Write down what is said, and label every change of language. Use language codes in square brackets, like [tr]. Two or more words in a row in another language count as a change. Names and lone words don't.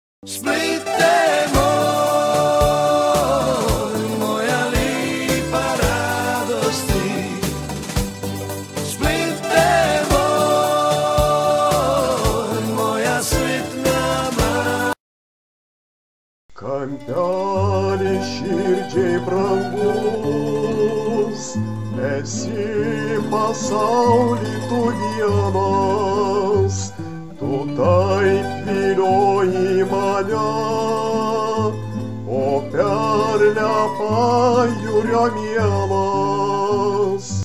[hr] Splite moj, moja lipa radosti. Splite moj, moja sretna mama. [lt] Kampelį širdžiai brangus, esi pasaulį tu vienas, tu taip vilioji mane, o perle pajūrio mielas.